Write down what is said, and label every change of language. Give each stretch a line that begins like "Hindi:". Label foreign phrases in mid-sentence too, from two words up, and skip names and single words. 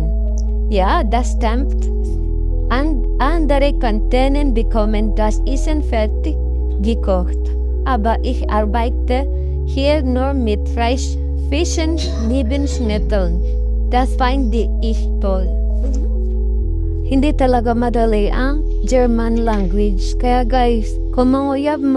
German: Ja, das stimmt. Andere Kantinen bekommen das Essen fertig gekocht. Aber ich arbeite hier nur mit frischen Lebensmitteln. Das finde ich toll.
Filipino: Hindi talaga madali ang
English: German language.
Filipino: Kaya guys, kung manguyab mo